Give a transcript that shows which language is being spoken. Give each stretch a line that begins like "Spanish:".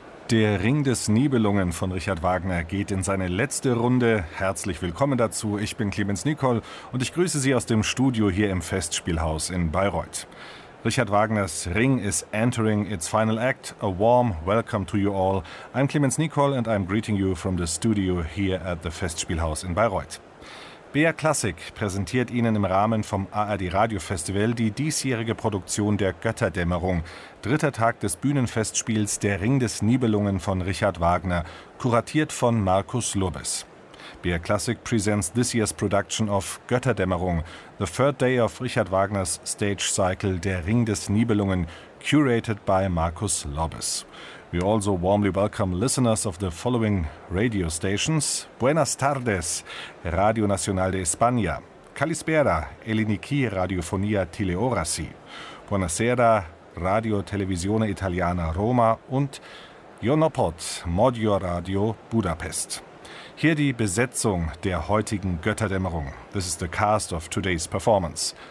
German: Der Ring des Nibelungen von Richard Wagner geht in seine letzte Runde. Herzlich willkommen dazu. Ich bin Clemens Nicol und ich grüße Sie aus dem Studio hier im Festspielhaus in Bayreuth.
English: Richard Wagners Ring is entering its final act. A warm welcome to you all. I'm Clemens Nicol and I'm greeting you from the studio here at the Festspielhaus in Bayreuth.
German: BR Klassik präsentiert Ihnen im Rahmen vom ARD Radio Festival die diesjährige Produktion der Götterdämmerung. Dritter Tag des Bühnenfestspiels Der Ring des Nibelungen von Richard Wagner, kuratiert von Markus Lubbes.
English: BR Klassik presents this year's production of Götterdämmerung, the third day of Richard Wagners stage cycle Der Ring des Nibelungen, curated by Markus Lubbes. We also warmly welcome listeners of the following radio stations.
Spanish: Buenas tardes, Radio Nacional de España.
Greek: Kalispera, Eliniki Radiofonia Teleorasi.
Italian: Buonasera, Radio Televisione Italiana Roma und Jonopot, Modio Radio Budapest.
German: Hier die Besetzung der heutigen Götterdämmerung.
English: This is the cast of today's performance.